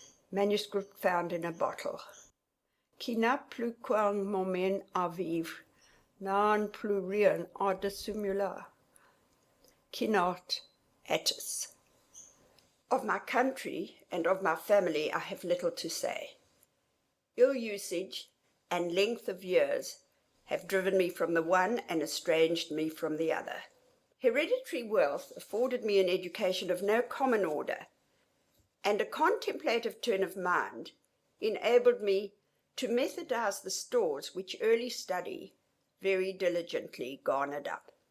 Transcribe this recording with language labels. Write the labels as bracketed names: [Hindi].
[English] Manuscript found in a bottle. [French] Qui n'a plus qu'un moment à vivre, n'a plus rien à dissimuler. Qui not Attis. [English] Of my country and of my family I have little to say. Ill usage and length of years have driven me from the one and estranged me from the other. Hereditary wealth afforded me an education of no common order, and a contemplative turn of mind enabled me to methodize the stores which early study very diligently garnered up.